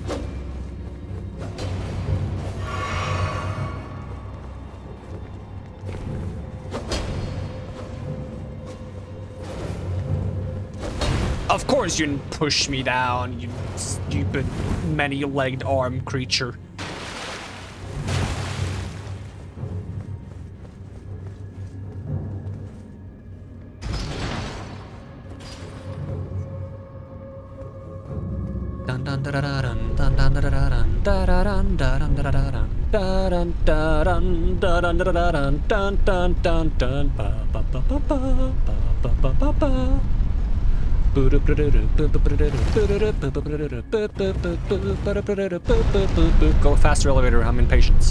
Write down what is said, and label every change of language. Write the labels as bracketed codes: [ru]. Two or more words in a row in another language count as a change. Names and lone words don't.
[en] Of course you didn't push me down, you stupid many-legged arm creature. Dun dun da da da dun dun dun da da da dun da da dun da dun da da da dun da dun da dun da dun da da dun dun dun dun dun ba ba ba ba ba ba ba ba ba. Go faster elevator, I'm impatient.